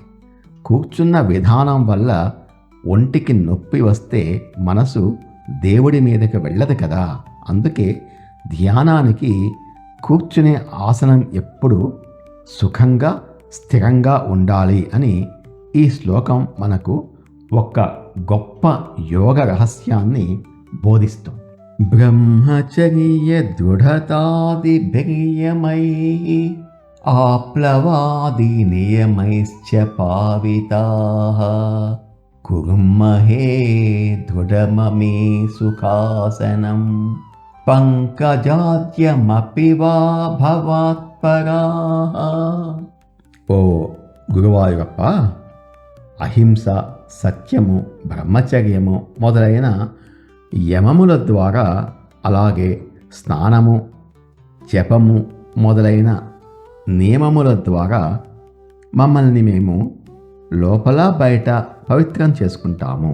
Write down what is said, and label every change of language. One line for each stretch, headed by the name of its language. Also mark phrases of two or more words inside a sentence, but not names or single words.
Telugu: కూర్చున్న విధానం వల్ల ఒంటికి నొప్పి వస్తే మనసు దేవుడి మీదకి వెళ్ళదు కదా. అందుకే ధ్యానానికి కూర్చునే ఆసనం ఎప్పుడూ సుఖంగా, స్థిరంగా ఉండాలి అని ఈ శ్లోకం మనకు ఒక గొప్ప యోగ రహస్యాన్ని బోధిస్తుంది.
Sanskrit: ब्रह्मचर्यदृढतादिभिर्यमैः आप्लवादिनियमैश्च पाविताः कुर्महे दृढममे सुखासनं పంకజాద్యమపి వా భవాత్పరాః.
Telugu: ఓ గురువాయూరప్ప, అహింస, సత్యము, బ్రహ్మచర్యము మొదలైన యమముల ద్వారా, అలాగే స్నానము, జపము మొదలైన నియమముల ద్వారా మమ్మల్ని మేము లోపల బయట పవిత్రం చేసుకుంటాము.